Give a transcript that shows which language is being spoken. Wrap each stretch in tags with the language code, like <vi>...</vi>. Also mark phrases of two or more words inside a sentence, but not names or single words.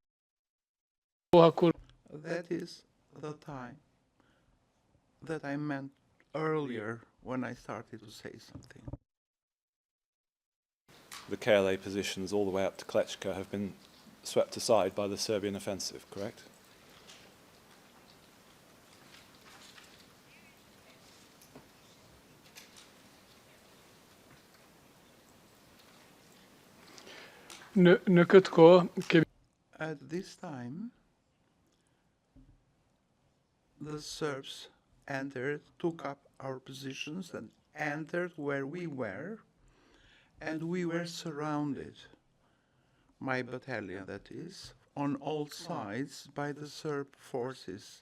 <en>That is the time that I meant earlier when I started to say something. The KLA positions all the way up to Klečka have been swept aside by the Serbian offensive, correct?</en> <sq>Në këtë kohë kemi</sq> <en>At this time, the Serbs entered, took up our positions and entered where we were, and we were surrounded, my battalion that is, on all sides by the Serb forces.</en>